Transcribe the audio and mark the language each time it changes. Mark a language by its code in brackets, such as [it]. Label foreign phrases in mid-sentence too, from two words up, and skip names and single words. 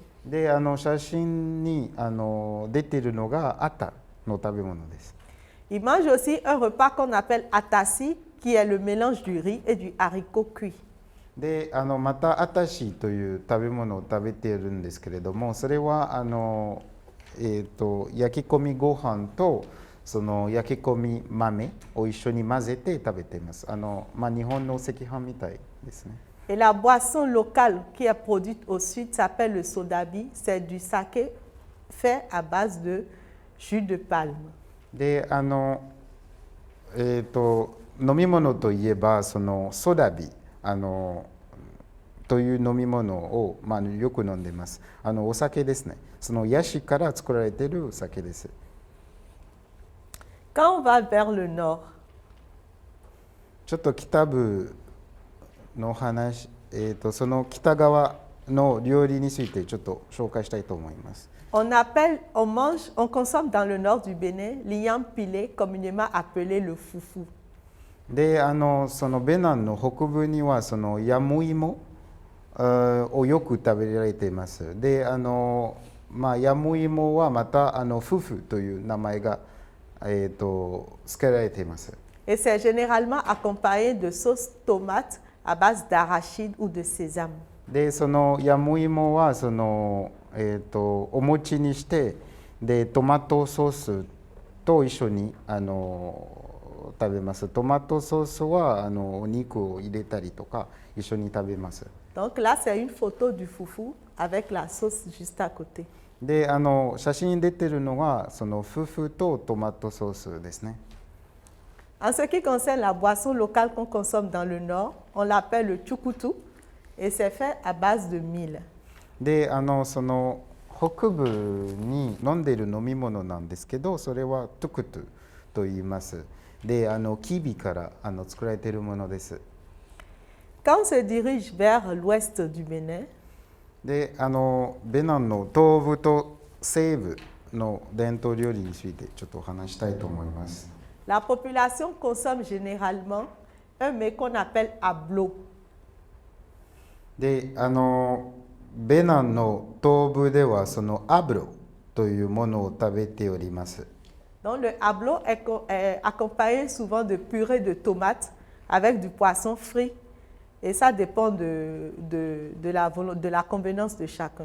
[ja] で写真に出ているのがアタの食べ物です。 [fr] Ils mangent aussi un repas qu'on appelle atassi, qui est le mélange du riz et du haricot cuit. [ja] でまたアタシという食べ物を食べているんですけれども、それは焼き込みご飯とその焼き込み豆を一緒に混ぜて食べています。日本の赤飯みたいですね。 [fr] Et la boisson locale qui est produite au sud s'appelle le sodabi. C'est du saké fait à base de jus de palme. [ja] で飲み物といえばそのソダビという飲み物を、よく飲んでいます。お酒ですね。そのヤシから作られているお酒です。 [fr] Quand on va vers le nord, [ja] ちょっと北部の話、その北側の料理についてちょっと紹介したいと思います。 [fr] on consomme dans le nord du Bénin l'igname pilé, communément appelé le foufou. [ja] でそのベナンの北部にはそのヤムイモをよく食べられています。でヤムイモはまたフフという名前が付けられています。 [fr] Et c'est généralement accompagné de sauce tomate à base d'arachide ou de sésame. [ja] でそのヤムイモはその、お餅にしてでトマトソースと一緒に食べます。トマトソースはお肉を入れたりとか一緒に食べます。 [fr] Donc là, c'est une photo du foufou avec la sauce juste à côté. [ja] で写真に出てるのがそのフフとトマトソースですね。 [fr] En ce qui concerne la boisson locale qu'on consomme dans le nord, on l'appelle le tchoukoutou et c'est fait à base de mil. [ja] でその北部に飲んでいる飲み物なんですけど、それはトゥクトゥと言います。でキビから作られているものです。 [fr] Quand on se dirige vers l'ouest du Bénin, [ja] でベナンの東部と西部の伝統料理についてちょっと話したいと思います。 [fr] la population consomme généralement un mets qu'on appelle ablo. [ja] でベナンの東部ではそのアブロというものを食べております。 [fr] Donc le ablo est accompagné souvent de purée de tomates avec du poisson frit. Et ça dépend de la convenance de chacun.